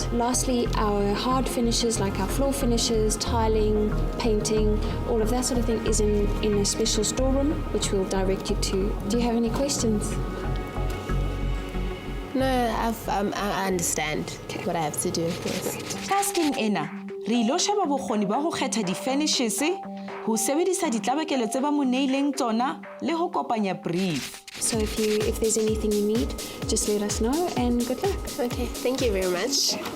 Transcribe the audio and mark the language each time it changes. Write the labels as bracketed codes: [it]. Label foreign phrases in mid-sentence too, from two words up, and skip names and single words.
[en] Lastly, our hard finishes like our floor finishes, tiling, painting, all of that sort of thing is in a special storeroom which we'll direct you to. Do you have any questions? No, I understand what I have to do. Yes. [st] tasking ena re ilo sheba bokgoni ba go kgetha di-finishes go sebedisa ditlabakelo tse ba mo neileng tsona le go kopanya brief. [en] So if there's anything you need, just let us know and good luck. Okay, thank you very much.